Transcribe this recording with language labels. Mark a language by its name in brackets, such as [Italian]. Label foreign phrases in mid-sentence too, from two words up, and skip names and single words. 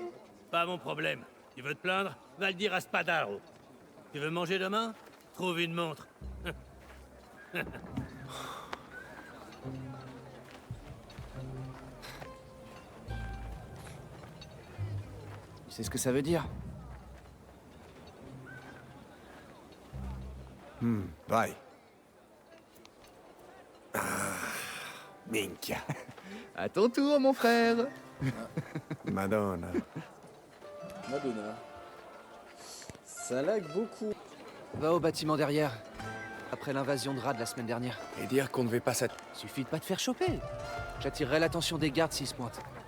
[French] Pas mon problème. Tu veux te plaindre? Va le dire à Spadaro. Tu veux manger demain? Trouve une montre. Tu sais ce que ça veut dire? Vai. Ah, minchia. À ton tour, mon frère. Madonna. Madonna. Ça lag beaucoup. Va au bâtiment derrière. Après l'invasion de rats de la semaine dernière. Et dire qu'on ne devait pas s'att... Suffit de pas te faire choper. J'attirerai l'attention des gardes s'ils se pointent.